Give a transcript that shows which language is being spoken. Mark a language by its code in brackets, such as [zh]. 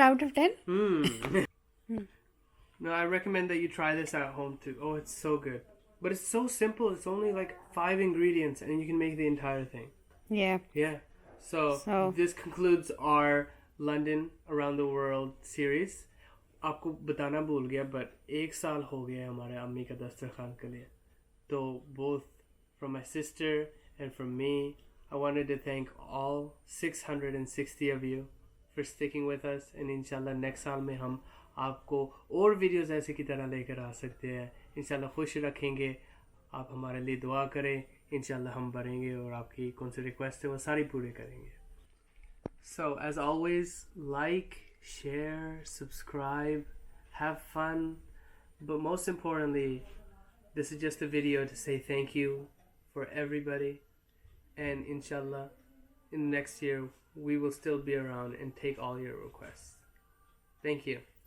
[en] out of 10? No, I recommend that you try this at home too. Oh, it's so good. But it's so simple. It's only like 5 ingredients and you can make the entire thing. Yeah. Yeah. So this concludes our London Around the World series. [hi] आपको बताना भूल गया, but 1 साल हो गया हमारे अम्मी का दस्तरखान के लिए. [en] So both from my sister and from me, I wanted to thank all 660 of you for sticking with us. And inshallah next [hi] साल में हम आपको और वीडियोस ऐसे की तरह लेकर आ सकते हैं। इंशाल्लाह खुश रखेंगे। आप हमारे लिए दुआ करें, इंशाल्लाह हम बढ़ेंगे और आपकी कौन सी रिक्वेस्ट है वो सारी पूरे करेंगे। [en] So, as always, like, share, subscribe, have fun, but most importantly, this is just a video to say thank you for everybody, and inshallah, in the next year, we will still be around and take all your requests. Thank you.